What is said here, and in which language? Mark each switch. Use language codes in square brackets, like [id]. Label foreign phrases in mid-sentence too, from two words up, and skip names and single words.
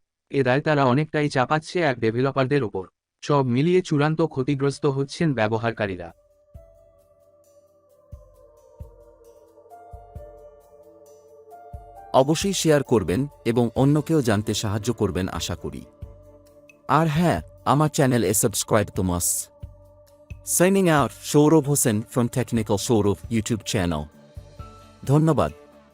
[bn] এ দায় তারা অনেকটাই চাপাচ্ছে অ্যাপ ডেভেলপারদের ওপর। সব মিলিয়ে চূড়ান্ত ক্ষতিগ্রস্ত হচ্ছেন ব্যবহারকারীরা। অবশ্যই শেয়ার করবেন এবং অন্যকেও জানতে সাহায্য করবেন আশা করি। আর হ্যাঁ, আমার চ্যানেলে সাবস্ক্রাইব তো মাস্ট। [en] Signing out, Showrov Hossain from Technical Showrov YouTube channel. [bn] ধন্যবাদ।